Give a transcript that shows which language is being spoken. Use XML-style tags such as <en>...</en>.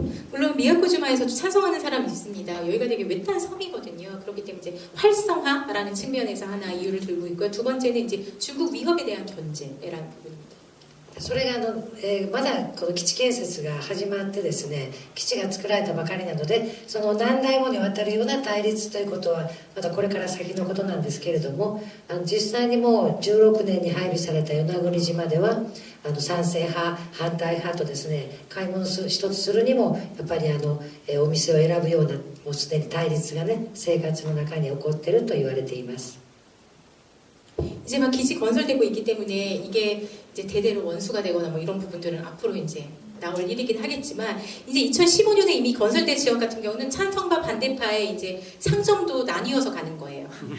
<ko>물론 미야코지마에서도 찬성하는 사람이 있습니다. 여기가 되게 외딴 섬이거든요. 그렇기 때문에 이제 활성화라는 측면에서 하나 이유를 들고 있고요. 두 번째는 이제 중국 위협에 대한 견제라는 부분입니다.</ko> <ja>それがまだこの基地建設が始まってですね、基地が作られたばかりなので、その何代もにわたるような対立ということはまだこれから先のことなんですけれども、実際にもう16年に配備された与那国島では賛成派反対派とですね買い物一つするにもやっぱりお店を選ぶようなもうすでに対立がね生活の中に起こっていると言われています。</ja> <ko>이제 막 기지 건설되고 있기 때문에 이게 이제 대대로 원수가 되거나 뭐 이런 부분들은 앞으로 이제 나올 일이긴 하겠지만, 이제 2015년에 이미 건설된 지역 같은 경우는 찬성파 반대파의 이제 상점도 나뉘어서 가는 거예요.</ko>